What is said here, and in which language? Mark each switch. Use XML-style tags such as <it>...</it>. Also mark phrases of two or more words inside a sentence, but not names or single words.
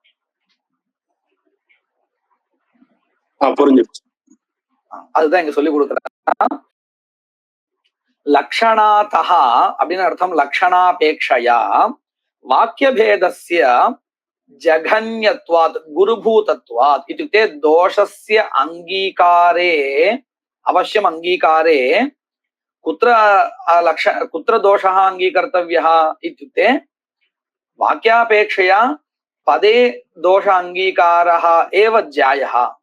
<ta>புரிஞ்சிருச்சு. அதுதான் இங்க சொல்லி கொடுக்குறேன். லக்ஷணாதஹ அப்படின்னு அர்த்தம்.</ta> <sa>लक्षणापेक्षया वाक्यभेदस्य जघन्यत्वात् गुरुभूतत्वात् இत्युक्ते दोषस्य अंगीकारे अवश्यम अंगीकारे कुत्र दोषः अंगीकर्तव्यः इत्युक्ते वाक्यापेक्षया पदे दोष अंगीकारः एव ज्यायः।</sa>